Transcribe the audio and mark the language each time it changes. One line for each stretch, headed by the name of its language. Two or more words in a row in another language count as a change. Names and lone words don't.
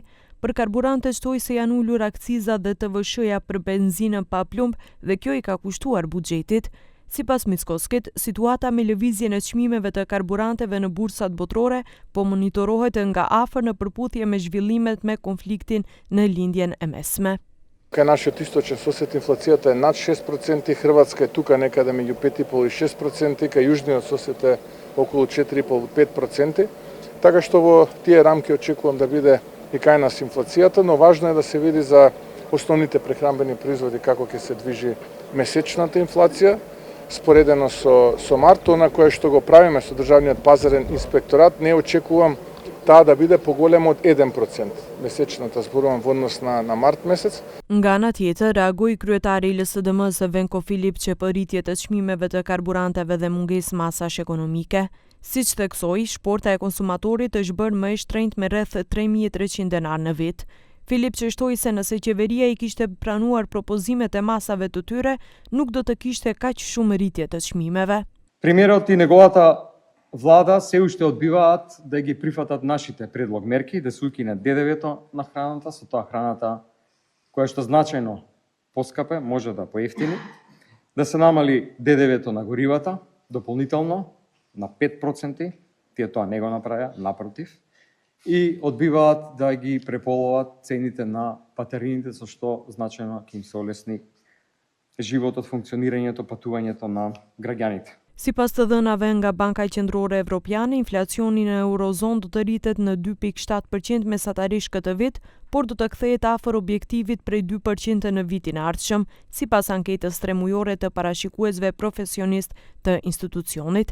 Albanian: Për karburante shtoi se janë ulur akciza dhe TVSH-ja për benzinën pa plumb dhe kjo i ka kushtuar buxhetit. Sipas Mickoskit, situata me lëvizjen e çmimeve të karburanteve në bursat botërore po monitorohet nga afër në përputhje me zhvillimet me konfliktin në lindjen e mesme.
Macedonian: Кај нашиот источен сосед инфлацијата е над 6%, Хрватска е тука некаде меѓу 5,5 и 6%, кај јужниот сосед е околу 4,5-5%, така што во тие рамки очекувам да биде и кај нас инфлацијата, но важно е да се види за основните прехранбени производи како ќе се движи месечната инфлација, споредено со март, она кое што го правиме со државниот пазарен инспекторат, не очекувам таа да биде поголема од 1%. Месечната зборувам во однос на март месец.
Albanian: Nga ana tjetër, reagoi kryetari i LSDM-s Venko Filip që për rritjet e çmimeve të karburanteve dhe mungesë masash ekonomike. Siç theksoi, shporta e konsumatorit është bërë më e shtrenjtë me rreth 3.300 denar në vit. Filip qështoi se nëse qeveria i kishte pranuar propozimet e masave të tyre, nuk do të kishte kaq shumë rritje të çmimeve.
Macedonian: Премиерот и неговата влада се уште одбиваат да ги прифатат нашите предлог мерки, да се укине ДДВ-то на храната, со тоа храната која што значајно поскапе, може да поевтини, да се намали ДДВ-то на горивата дополнително на 5%, тие тоа не го направија, напротив, и одбиваат да ги преполоват цените на патерините, со што значајно ќе им се олесни животот, функционирањето, патувањето на граѓаните.
Albanian: Sipas të dhënave nga Banka Qendrore Evropiane, inflacioni në Eurozon do të rritet në 2.7% mesatarisht këtë vit, por do të kthehet afër objektivit prej 2% në vitin e ardhshëm, sipas anketës tremujore të parashikuesve profesionist të institucionit.